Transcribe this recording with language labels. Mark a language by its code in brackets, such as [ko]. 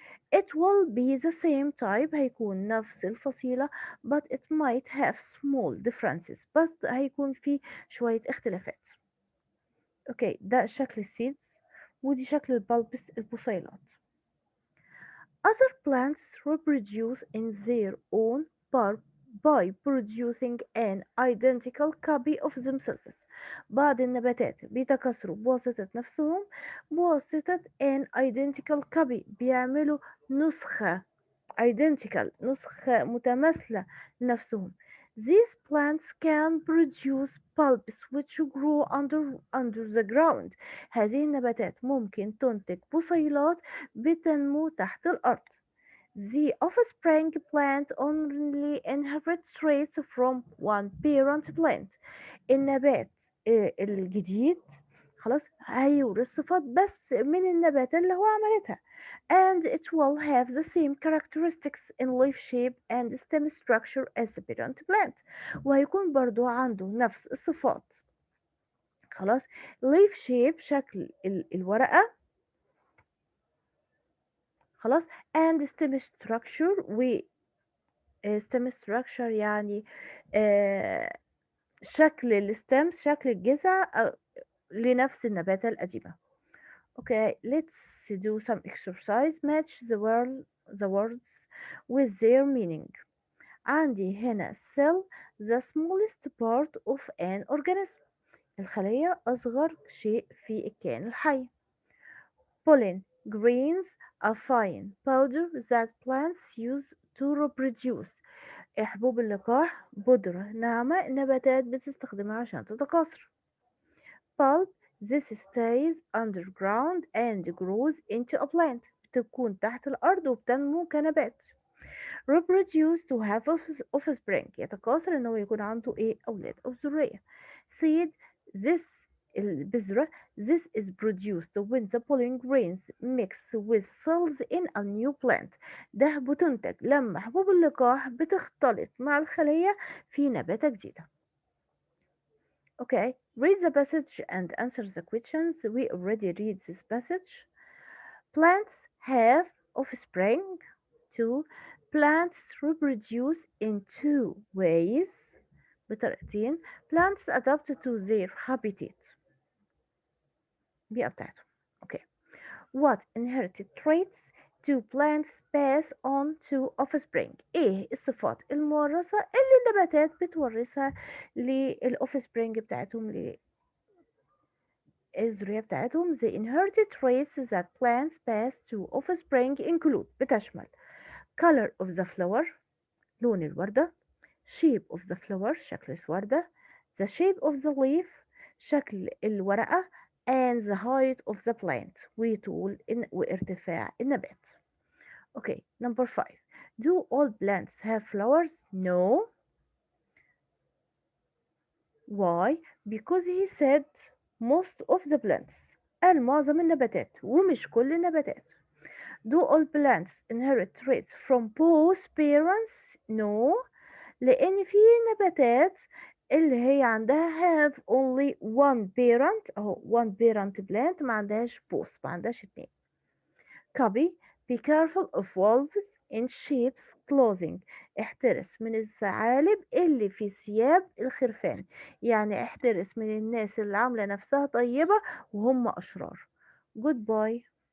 [en] It will be the same type، [ar] هيكون نفس الفصيلة [en] but it might have small differences، [ar] بس هيكون في شوية اختلافات. اوكي، ده شكل السيدز، ودي شكل البلبس البصيلات. [en] Other plants reproduce in their own part by producing an identical copy of themselves. [ar] بعض النباتات بيتكاثروا بواسطة نفسهم، بواسطة [en] an identical copy، [ar] بيعملوا نسخة identical، نسخة متماثلة لنفسهم. [en] These plants can produce bulbs which grow under the ground. [ar] هذه النباتات ممكن تنتج بصيلات بتنمو تحت الأرض. [en] The offspring plant only inherits traits from one parent plant. [ar] النبات الجديد خلاص هيورث صفات بس من النبات اللي هو عملتها، [en] and it will have the same characteristics in leaf shape and stem structure as the parent plant، [ar] وهيكون برضو عنده نفس الصفات. خلاص، leaf shape شكل الورقة، خلاص، [en] and stem structure، [ar] و stem structure يعني آه، شكل الستمز، شكل الجذع لنفس النباتة القديمة. [en] Okay, let's do some exercise. Match the words with their meaning. [ar] عندي هنا [en] cell the smallest part of an organism، [ar] الخلية أصغر شيء في الكائن الحي. [en] Pollen grains a fine powder that plants use to reproduce، [ar] حبوب اللقاح بودرة ناعمة النباتات بتستخدمها عشان تتكاثر. [en] Pulp this stays underground and grows into a plant، [ar] بتكون تحت الأرض وبتنمو كنبات. [en] Reproduce to have offspring، [ar] يتكاثر إن هو يكون عنده إيه أولاد أو ذرية. [en] Seed this البذرة this is produced when the pollen grains mix with cells in a new plant، [ar] ده بتنتج لما حبوب اللقاح بتختلط مع الخلية في نباتة جديدة. [en] Okay, read the passage and answer the questions. We already read this passage. Plants have offspring. 2. Plants reproduce in two ways. [ar] بطريقتين. [en] Plants adapt to their habitat. [ar] بيئة بتاعتهم. Okay. [en] What inherited traits do plants pass on to offspring؟ [ar] ايه الصفات المورثة اللي النباتات بتورثها للأوفسبرينج بتاعتهم، الذرية بتاعتهم. [en] The inherited traits that plants pass to offspring include، بتشمل color of the flower، [ar] لون الوردة، [en] shape of the flower، [ar] شكل الوردة، [en] the shape of the leaf، [ar] شكل الورقة، [en] and the height of the plant، [ar] وطول وارتفاع النبات. [en] Okay, number 5. Do all plants have flowers? No. Why? Because he said most of the plants. [ar] قال معظم النباتات ومش كل النباتات. [en] Do all plants inherit traits from both parents? No. [ar] لأن في نباتات اللي هي عندها [en] have only one parent [ar] أهو [en] one parent plant [ar] ما عندهاش both ما عندهاش اتنين. [en] copy be careful of wolves in sheep's clothing. [ar] احترس من الثعالب اللي في ثياب الخرفان. يعني احترس من الناس اللي عاملة نفسها طيبة وهم أشرار. Goodbye.